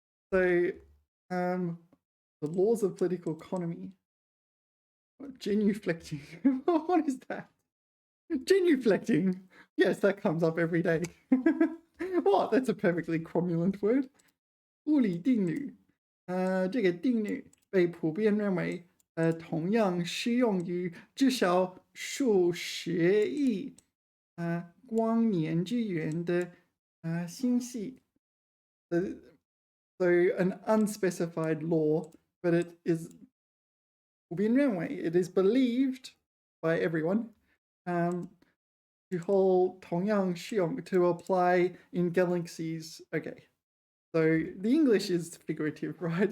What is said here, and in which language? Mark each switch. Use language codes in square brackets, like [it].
[en] The laws of political economy. Genuflecting. What is that? Genuflecting. Yes, that comes up every day. What? That's a perfectly cromulent word. [zh] 物理定律。这个定律被普遍认为同样适用于至少数十亿光年之远的星系. [en] So an unspecified law, but it is [zh] 普遍认为, [en] it is believed by everyone to hold [zh] 同样适用 [en] to apply in galaxies. Okay, so the English is figurative, right?